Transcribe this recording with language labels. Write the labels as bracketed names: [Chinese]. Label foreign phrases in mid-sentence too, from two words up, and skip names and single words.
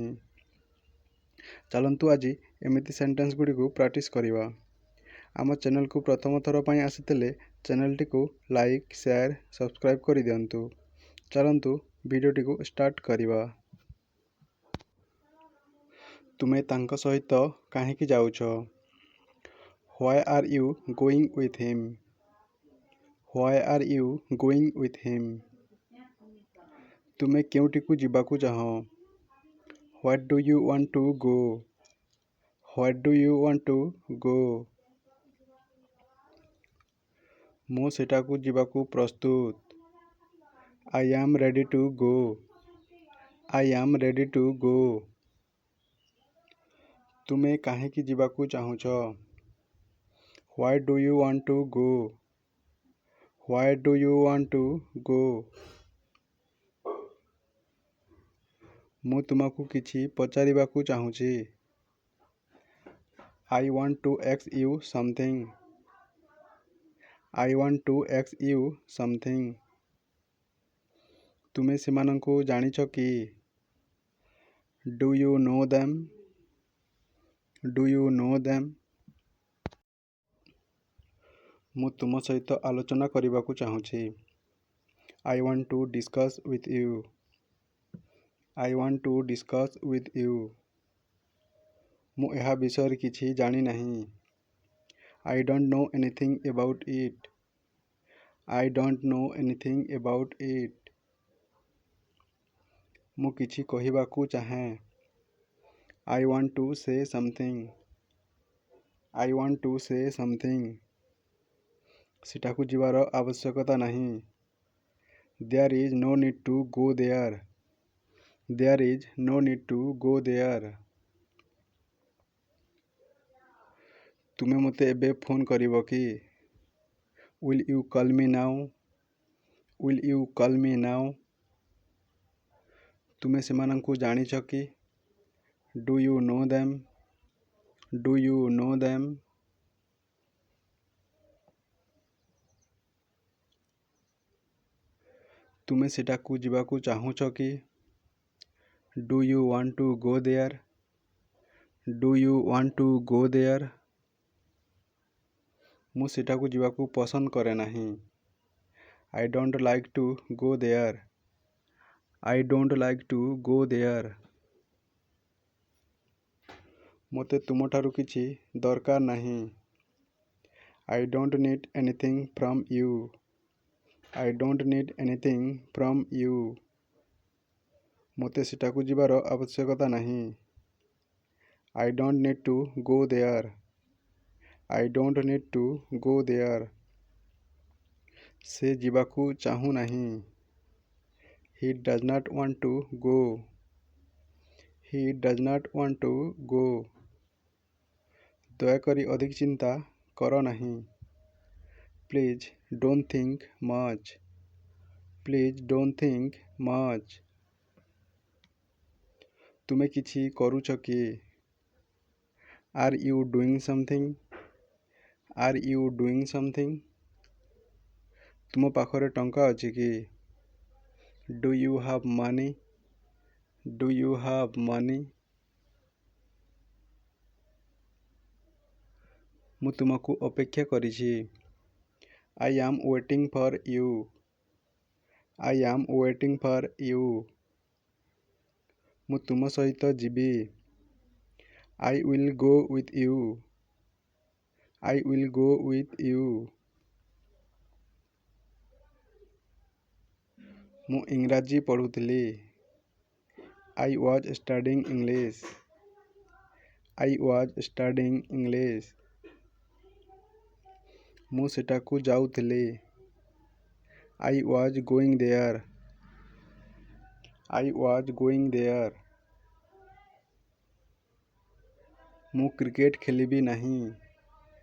[Odia] ଚାଲନ୍ତୁ ଆଜି ଏମିତି ସେଣ୍ଟେନ୍ସ ଗୁଡ଼ିକୁ ପ୍ରାକ୍ଟିସ୍ କରିବା। ଆମ ଚ୍ୟାନେଲକୁ ପ୍ରଥମ ଥର ପାଇଁ ଆସିଥିଲେ ଚ୍ୟାନେଲଟିକୁ [English] like, share, subscribe [Odia] କରିଦିଅନ୍ତୁ। ଚାଲନ୍ତୁ ଭିଡ଼ିଓଟିକୁ ଷ୍ଟାର୍ଟ କରିବା। ତୁମେ ତାଙ୍କ ସହିତ କାହିଁକି ଯାଉଛ? [English] Why are you going with him? Why are you going with him? [Odia] ତୁମେ କେଉଁଠିକୁ ଯିବାକୁ ଚାହଁ? [English] Where do you want to go? Where do you want to go? [Odia] ମୁଁ ସେଠାକୁ ଯିବାକୁ ପ୍ରସ୍ତୁତ। [English] I am ready to go. I am ready to go. [Odia] ତୁମେ କାହିଁକି ଯିବାକୁ ଚାହୁଁଛ? [English] Why do you want to go? Why do you want to go? [Odia] ମୁଁ ତୁମକୁ କିଛି ପଚାରିବାକୁ ଚାହୁଁଛି। [English] I want to ask you something. I want to ask you something. [Odia] ତୁମେ ସେମାନଙ୍କୁ ଜାଣିଛ କି? [English] Do you know them? Do you know them? [Odia] ମୁଁ ତୁମ ସହିତ ଆଲୋଚନା କରିବାକୁ ଚାହୁଁଛି। [English] I want to discuss with you. I want to discuss with you. [Odia] ମୁଁ ଏହା ବିଷୟରେ କିଛି ଜାଣି ନାହିଁ। [English] I don't know anything about it. I don't know anything about it. [Odia] ମୁଁ କିଛି କହିବାକୁ ଚାହେଁ। [English] I want to say something. I want to say something. [Odia] ସେଠାକୁ ଯିବାର ଆବଶ୍ୟକତା ନାହିଁ। [English] There is no need to go there. There is no need to go there. [Odia] ତୁମେ ମୋତେ ଏବେ ଫୋନ୍ କରିବ କି? [English] Will you call me now? Will you call me now? [Odia] ତୁମେ ସେମାନଙ୍କୁ ଜାଣିଛ କି? [English] Do you know them? Do you know them? [Odia] ତୁମେ ସେଠାକୁ ଯିବାକୁ ଚାହୁଁଛ କି? [English] Do you want to go there? Do you want to go there? [Odia] ମୁଁ ସେଠାକୁ ଯିବାକୁ ପସନ୍ଦ କରେ ନାହିଁ। [English] I don't like to go there. I don't like to go there. [Odia] ମୋତେ ତୁମଠାରୁ କିଛି ଦରକାର ନାହିଁ। [English] I don't need anything from you. I don't need anything from you. [Odia] ମୋତେ ସେଠାକୁ ଯିବାର ଆବଶ୍ୟକତା ନାହିଁ। [English] I don't need to go there. I don't need to go there. [Odia] ସେ ଯିବାକୁ ଚାହୁଁ ନାହିଁ। [English] He does not want to go. He does not want to go. [Odia] ଦୟାକରି ଅଧିକ ଚିନ୍ତା କର ନାହିଁ। [English] Please don't think much. Please don't think much. [Odia] ତୁମେ କିଛି କରୁଛ କି? [English] Are you doing something? Are you doing something? [Odia] ତୁମ ପାଖରେ ଟଙ୍କା ଅଛି କି? [English] Do you have money? Do you have money? [Odia] ମୁଁ ତୁମକୁ ଅପେକ୍ଷା କରିଛି। [English] I am waiting for you. I am waiting for you. [Odia] ମୁଁ ତୁମ ସହିତ ଯିବି। [English] I will go with you. I will go with you. [Odia] ମୁଁ ଇଂରାଜୀ ପଢ଼ୁଥିଲି। [English] I was studying English. I was studying English. [Odia] ମୁଁ ସେଠାକୁ ଯାଉଥିଲି। [English] I was going there. I was going there. [Odia] ମୁଁ କ୍ରିକେଟ ଖେଳିବି ନାହିଁ।